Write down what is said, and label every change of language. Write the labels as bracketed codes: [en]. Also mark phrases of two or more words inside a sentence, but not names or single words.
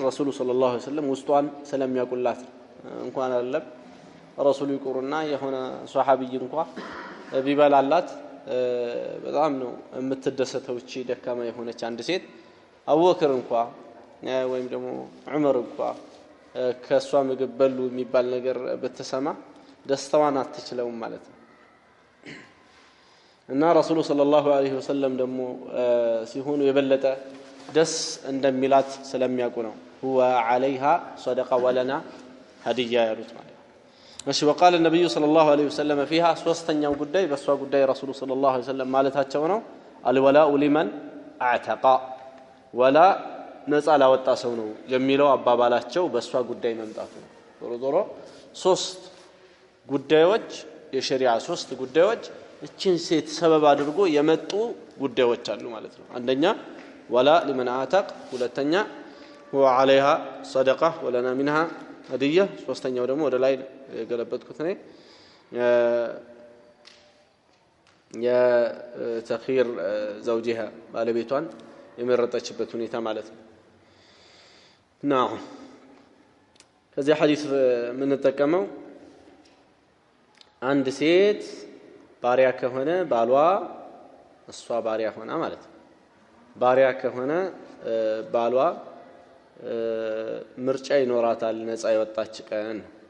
[am] ረሱሉ [ar] صلى الله عليه وسلم [am] ውስጧን ስለሚያውቁላት እንኳን አይደለም ረሱሉ ይቁርና የሆነ ሱሐቢይ እንኳን ቢበላላት በጣም ነው የምትደሰተው እቺ ደካማ የሆነች አንድ ሴት አቡበክር እንኳን ወይም ደግሞ ዑመር እንኳን ከሷ ምግብ በሉ የሚባል ነገር በተሰማ ደስታዋን አትችለውም ማለት ነው እና ረሱሉ [ar] صلى الله عليه وسلم [am] ደግሞ ሲሆኑ የበለጠ ደስ እንደሚላት ስለሚያውቁ ነው [ar] هو عليها صدقه ولنا هديه [am] ያሉት ማለት እሺ [ar] وقال النبي صلى الله عليه وسلم فيها [am] ሶስተኛው ጉዳይ በሷ ጉዳይ ረሱሉ [ar] صلى الله عليه وسلم [am] ማለታቸው ነው [ar] الولاء لمن اعتق ولا [am] ነፃ ላወጣ ሰው ነው የሚለው አባባላቸው በሷ ጉዳይ መምጣቱ ነው ዞሮ ሶስት ጉዳዮች የሸሪዓ ሶስት ጉዳዮች እቺን ሴት ሰበብ አድርጎ የመጡ ጉዳዮች አሉ ማለት ነው አንደኛ [ar] ولا لمن اعتق [am] ሁለተኛ [ar] هو عليها صدقه ولنا منها هديه [am] ሶስተኛው ደግሞ ወደ ላይ ገለበጥኩት ነው የተኺር زوجها ባለቤቷን የመረጠችበት ሁኔታ ማለት ነው ናው ከዚህ ሐዲስ ምን ተጠቀመው አንድ ሴት ባሪያ ከሆነ ባሏ እሷ ባሪያ ሆና ማለት ነው ባሪያ ከሆነ ባሏ ምርጫ ይኖራታል ነፃ የወጣች ቀን